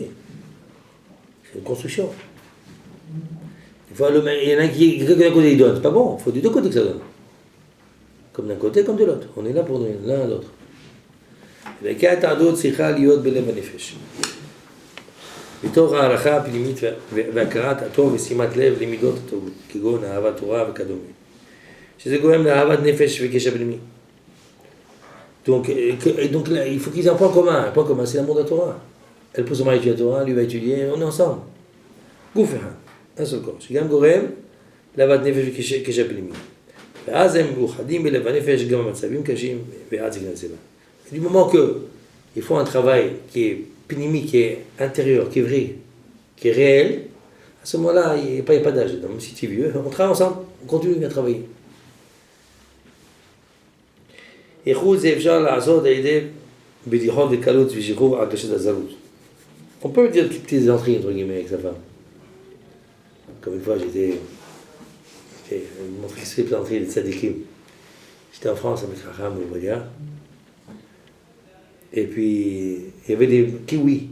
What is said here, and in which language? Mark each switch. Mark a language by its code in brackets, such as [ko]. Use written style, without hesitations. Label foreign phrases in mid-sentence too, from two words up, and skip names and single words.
[fr] C'est une construction. Il y en a qui, d'un côté, il donne. C'est pas bon, il faut des deux côtés que ça donne. Comme d'un côté, comme de l'autre. On est là pour l'un à l'autre. [he] מתוך ההלכה הפנימית והכרת הטוב ושימת לב למידות הטובות, כגון אהבת תורה וכדומה. שזה גורם לאהבת נפש וקשר פנימי. [fr] Donc là, il faut qu'ils aient un point commun. Un point commun, c'est l'amour de la Torah. Elle pousse à étudier la Torah, lui va étudier, on est ensemble. [he] גוף אחד, [fr] un seul corps. [he] שגם גורם לאהבת נפש וקשר פנימי. ואז הם מאוחדים בלב הנפש גם במצבים קשים, ואז זה גנזלה. [fr] Du moment qu'ils font un travail qui est pnimi, qui est intérieur, qui est vrai, qui est réel, à ce moment-là, il n'y a pas d'âge. Même si tu es vieux, on travaille ensemble, on continue à travailler. [he] איחוד זה אפשר לעשות על ידי בדיחות וקלות ושחרור הרגשת הזרות. [fr] On peut dire des petites entrées entre guillemets avec sa femme. Comme une fois, j'ai montré ces petites entrées de tzadikim. J'étais en France avec Raham Ouvadia. Et puis, il y avait des kiwis.